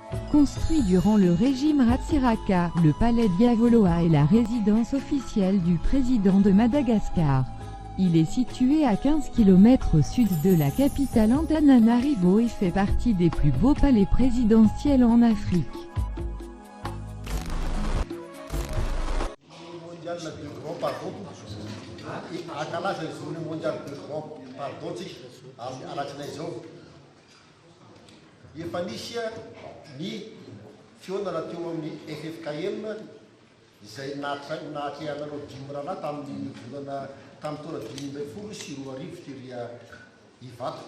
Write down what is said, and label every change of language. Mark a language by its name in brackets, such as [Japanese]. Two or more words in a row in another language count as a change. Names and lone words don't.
[French] Construit durant le régime Ratsiraka, le palais Diavoloa est la résidence officielle du président de Madagascar. Il est situé à 15 km au sud de la capitale Antananarivo et fait partie des plus beaux palais présidentiels en Afrique. [Malagasy] Efa nisy ny fionana teo amin'ny FFKM izay nahatrehanareo dimy rahana tamin'ny volana tamin'ny taona 2010 sy 2010 tery Ivato.